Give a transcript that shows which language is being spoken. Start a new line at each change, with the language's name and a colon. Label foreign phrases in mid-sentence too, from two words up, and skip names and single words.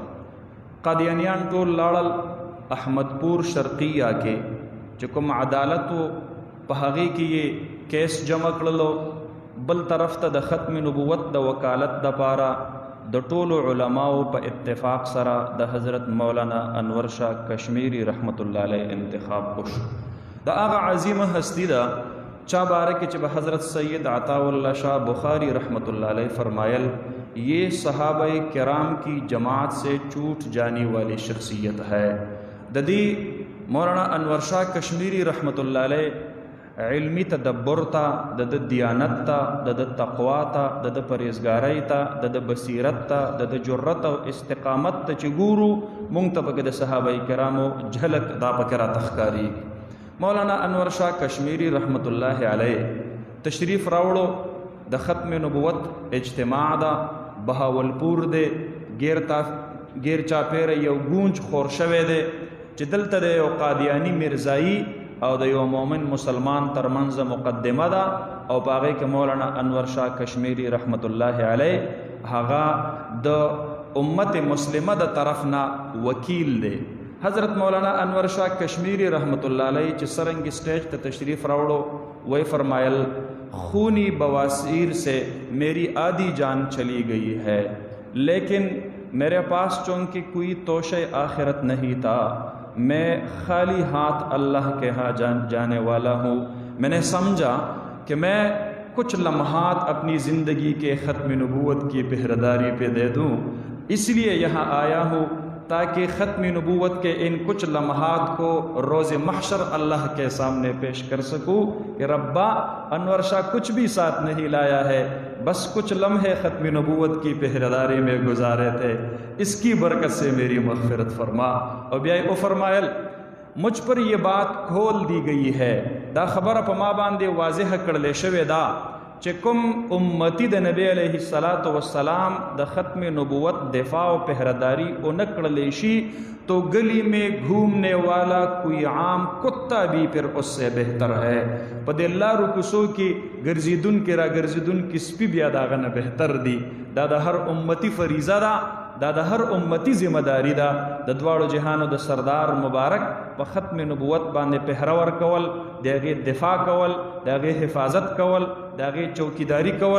Pashto: قادیانیان ټول لاړل احمدپور شرقیه کې چې کوم عدالت و په هغې کې یې کیس جمع کړلو. بل طرف ته د ختم نبوت د وکالت دپاره د ټولو علماو په اتفاق سره د حضرت مولانا انور شاه کشمیری رحمت الله علیه انتخاب وشو. دا هغه عظیمه ہستی دا چا
Urdu: بارے کہ جب حضرت سید عطا اللہ شاہ بخاری رحمت اللہ علیہ فرمایل یہ صحابہ کرام کی جماعت سے چھوٹ جانے والی شخصیت ہے.
Pashto: ددی مولانا انور شاہ کشمیری رحمت اللہ علیہ علمی تدبر تا، دد دیانت تا، دد تقوا تا، دد پرهیزګاری تا، دد بصیرت تا، دد جرأت او استقامت ته چې ګورو مونږ ته پکې د صحابه کرامو جھلک دا پکې راته ښکاري. مولانا انور شاه کشمیری رحمت الله علیه تشریف راوړو. د ختم نبوت اجتماع دا بهاولپور دی، غیر چاپیره یو گونج خور شوی دی چې دلته د یو قادیانی مرزایی او د یو مومن مسلمان ترمنځ مقدمه ده، او په هغې کې مولانا انور شاه کشمیری رحمت الله علیه هغه د امت مسلمه د طرف نه وکیل دی.
Urdu: حضرت مولانا انور شاہ کشمیری رحمت اللہ علیہ
Pashto: چې سرنگ سٹیج ته تشریف راوڑو
Urdu: وہی فرمایل خونی بواسیر سے میری آدھی جان چلی گئی ہے، لیکن میرے پاس چونکہ کوئی توشہ آخرت نہیں تھا، میں خالی ہاتھ اللہ کے ہاں جانے والا ہوں. میں نے سمجھا کہ میں کچھ لمحات اپنی زندگی کے ختم نبوت کی پہرےداری پہ دے دوں، اس لیے یہاں آیا ہوں تاکہ ختم نبوت کے ان کچھ لمحات کو روز محشر اللہ کے سامنے پیش کر سکوں کہ ربا انور شاہ کچھ بھی ساتھ نہیں لایا ہے، بس کچھ لمحے ختم نبوت کی پہرےداری میں گزارے تھے، اس کی برکت سے میری مغفرت فرما. اور
Pashto: بیا او فرمایل
Urdu: مجھ پر یہ بات کھول دی گئی ہے،
Pashto: دا خبر په ما باندې واضح کړل شوې ده چې کوم امتی د نبی
Arabic: علیہ الصلاۃ والسلام
Pashto: د ختم نبوت دفاع و پہراداری اون کړلی شي
Urdu: تو گلی میں گھومنے والا کوئی عام کتا بھی پھر اس سے بہتر ہے.
Pashto: په دې لارو کوڅو کې ګرځېدونکي را ګرځېدونکي سپي بیا د هغه نه بهتر دي. دا د هر امتی فریضه ده، دا د هر امتی ذمہ داری ده. د دواړو جهانو د سردار مبارک په ختم نبوت باندې پهره ورکول، د هغې دفاع کول، د هغې حفاظت کول، د هغې چوکیداری کول.